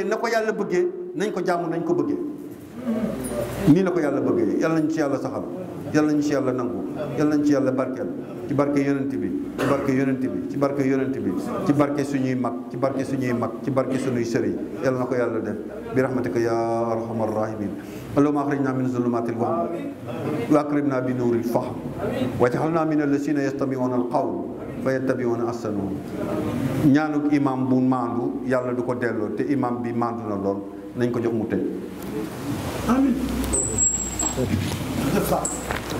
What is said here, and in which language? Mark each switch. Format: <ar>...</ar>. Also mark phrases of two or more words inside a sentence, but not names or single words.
<wo>na ko yàlla bëggee nañ ko jaamu nañ ko bëggee nii la ko yàlla bëggee yàlla nañ ci yàlla saxal yàlla nañ ci yàlla nangu yàlla nañ ci yàlla barkeel ci barke yonent bi ci barke yonent bi ci barke yonent bi ci barke suñuy mag ci barke suñuy mag ci barke suñuy sëriñ yàlla na ko yàlla def</wo> <ar>برحمتك يا أرحم الراحمين اللهم أخرجنا من ظلمات الوهم وأكرمنا بنور الفهم واجعلنا من الذين يستمعون القول فيتبعون أحسنه</ar> <wo>ñaanuk imam bu maandu yàlla du ko delloo te imam bi maandu na lool nañ ko jox mu tëj amin</wo>